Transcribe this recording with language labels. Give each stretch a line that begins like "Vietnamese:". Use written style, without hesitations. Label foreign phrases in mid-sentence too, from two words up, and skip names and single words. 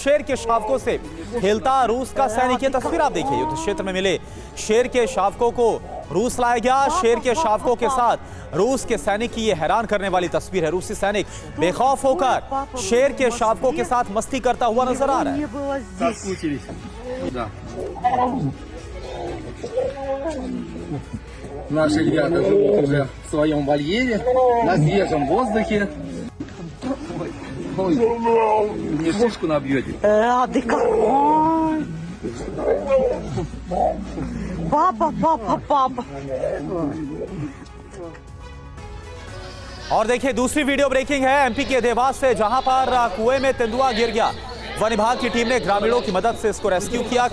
Hindi: शेर के शावकों से खेलता रूस का सैनिक। ये तस्वीर आप देखिए, युद्ध क्षेत्र में मिले शेर के शावकों को रूस लाया गया। शेर के शावकों के साथ रूस के सैनिक की ये हैरान करने वाली तस्वीर है। रूसी सैनिक बेखौफ होकर शेर के शावकों के साथ मस्ती करता हुआ नजर आ रहा है।
Russian: Наши ребята живут уже в своем вольере, на свежем воздухе. Ой, мне шишку набьете. Папа.
Hindi: और देखिए दूसरी
English: video breaking
Hindi: है एमपी के देवास से, जहां पर कुएं में तेंदुआ गिर गया। वन विभाग की टीम ने ग्रामीणों की मदद से इसको रेस्क्यू किया।